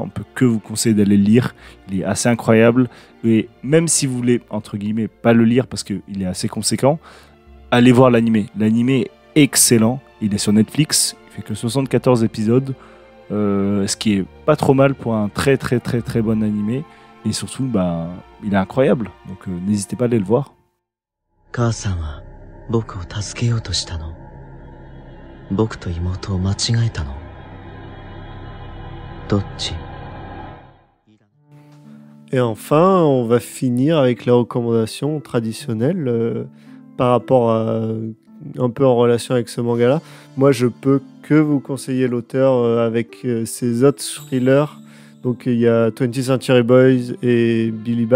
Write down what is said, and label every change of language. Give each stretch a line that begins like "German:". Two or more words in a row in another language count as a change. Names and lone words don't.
French: On peut que vous conseiller d'aller le lire. Il est assez incroyable. Et même si vous voulez, entre guillemets, pas le lire parce qu'il est assez conséquent, allez voir l'animé. L'animé est excellent. Il est sur Netflix. Il fait que 74 épisodes. Ce qui est pas trop mal pour un très, très, très, très bon animé. Et surtout, bah, il est incroyable. Donc, n'hésitez pas à aller le voir.
Japanese: 母さんは僕を助けようとしたの？僕と妹を間違えたの？どっち？
French: Et enfin, on va finir avec les recommandations traditionnelles par rapport à un peu en relation avec ce manga-là. Moi, je peux que vous conseiller l'auteur avec ses autres thrillers, Donc il y a 20th Century Boys et Billy Bat.